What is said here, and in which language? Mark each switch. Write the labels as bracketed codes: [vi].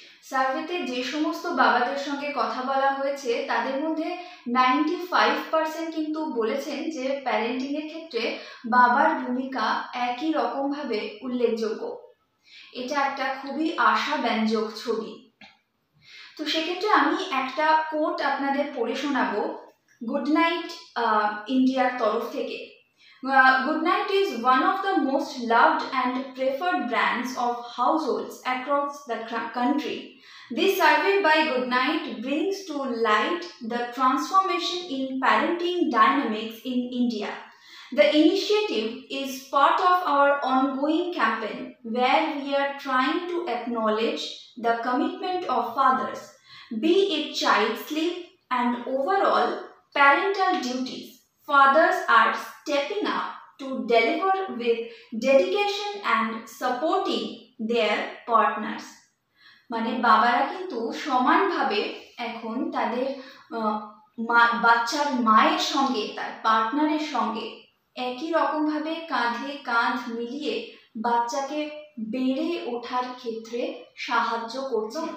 [bn] সার্ভেতে যে সমস্ত বাবাদের সঙ্গে কথা বলা হয়েছে তাদের মধ্যে 95% কিন্তু বলেছেন যে প্যারেন্টিং এর ক্ষেত্রে বাবার ভূমিকা একই রকমভাবে উল্লেখযোগ্য। এটা একটা খুবই আশাব্যঞ্জক ছবি। তো সেক্ষেত্রে আমি একটা কোট আপনাদের পড়ে শোনাবো গুড নাইট ইন্ডিয়ার তরফ থেকে। [en] Good Night is one of the most loved and preferred brands of households across the country. This survey by Good Night brings to light the transformation in parenting dynamics in India. The initiative is part of our ongoing campaign where we are trying to acknowledge the commitment of fathers, be it child sleep and overall parental duties. Fathers are stepping up to deliver with dedication and supporting their partners. [bn] মানে বাবারা কিন্তু সমানভাবে এখন তাদের বাচ্চার মায়ের সঙ্গে, তার পার্টনারের সঙ্গে একই রকমভাবে কাঁধে কাঁধ মিলিয়ে বাচ্চাকে বেড়ে ওঠার ক্ষেত্রে সাহায্য করছে।